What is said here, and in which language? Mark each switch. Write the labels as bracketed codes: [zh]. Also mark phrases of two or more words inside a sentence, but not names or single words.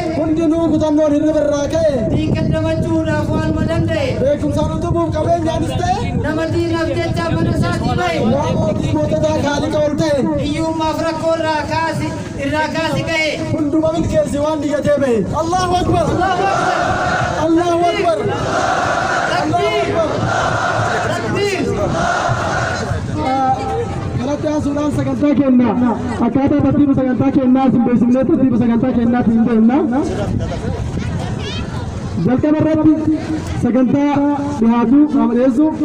[om] hundinuu kutannoon hirriba irraa ka'e diin qaddamachuudhaaf waanuma danda'e beekumsaan utubuuf qabeenyaanis ta'e nama diinaaf jecha mana isaatii bahe waan mootii moototaa kaaliqa ol ta'e hiyyummaaf rakkoo irraa kaasi ga'e hunduma milkeessi waan digatee bahe. [ar] الله أكبر الله أكبر [om] Suudaan sagantaa kennaa akkaataa tartiiba sagantaa kennaa simbeessinee tartiiba sagantaa kennaa hin deemna. Jalqaba irratti sagantaa dhihaatu qaama dhiyeessu